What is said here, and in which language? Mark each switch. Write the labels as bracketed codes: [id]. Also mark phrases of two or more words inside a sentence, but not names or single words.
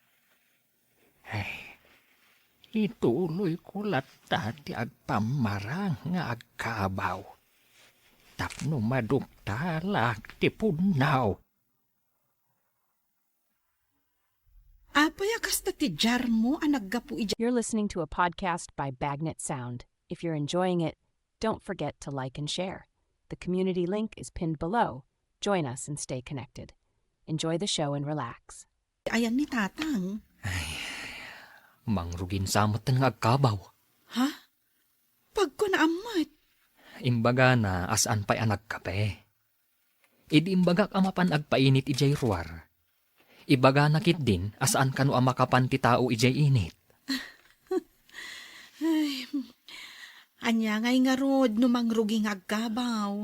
[ilo] Ituloy ko lata ti agpamarang nga agkabaw. Tapno maduktalak ti punaw. Apay kasta ti jar mo ang naggapu ija. [en] You're listening to a podcast by Bagnet Sound. If you're enjoying it, don't forget to like and share. The community link is pinned below. Join us and stay connected. Enjoy the show and relax. [ilo] Ayan ni Tatang. Mangrugin samot nga agkabaw. Ha? Pag ko naamat. Imbaga na asaan pa'y anak kape. Idi imbagak amapan agpainit ijay ruwar. Ibaga nakit din asaan kano amakapan ti tao ijay init. Anya ngay nga rod no mangruging agkabaw.